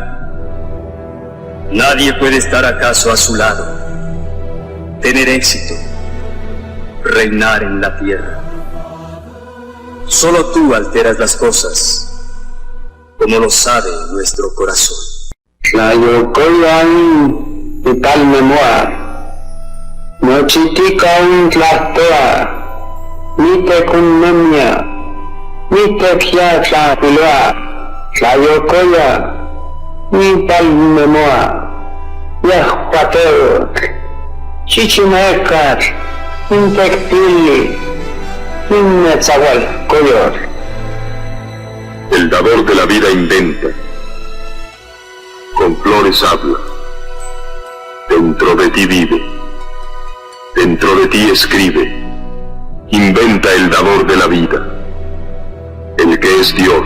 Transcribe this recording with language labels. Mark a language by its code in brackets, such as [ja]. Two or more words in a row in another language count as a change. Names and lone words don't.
[es] Nadie puede estar acaso a su lado, tener éxito, reinar en la tierra. Solo tú alteras las cosas, como lo sabe nuestro corazón. [nah] Tlayocoyan Italmemoa, Nochitican Tlastoa, Nitecunnemia, Nitexia Tlapiloa, Tlayocoya, Italmemoa, Yahuateo, Chichimecat, Intectili, Innetzahualcoyor. [es] El dador de la vida inventa, con flores habla, dentro de ti vive, dentro de ti escribe, inventa el dador de la vida, el que es Dios.